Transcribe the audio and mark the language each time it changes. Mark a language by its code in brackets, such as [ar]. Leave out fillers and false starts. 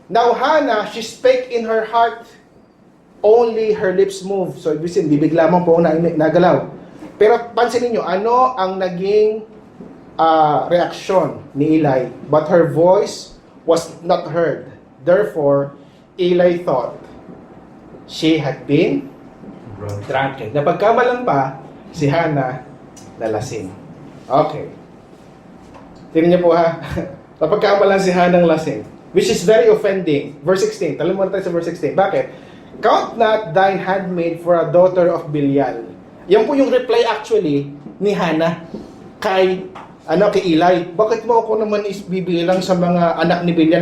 [en] Now Hana, she spake in her heart, only her lips moved. [tl] So, ibig sabihin, bibig lamang po nagalaw. Pero pansinin niyo, ano ang naging reaksyon ni Eli? [en] But her voice was not heard. Therefore, Eli thought she had been drunken. [tl] Napagkamalan pa si Hana na lasing. Okay. Tingnan niyo po ha. Napagkamalan si Hana ng lasing, [en] which is very offending. [tl] Verse 16. Tala muna tayo sa verse 16. Bakit? [en] Count not thine handmaid for a daughter of Belial. [tl] Yan po yung reply actually ni Hana kay Eli. Bakit mo ako naman bibilang sa mga anak ni Belial?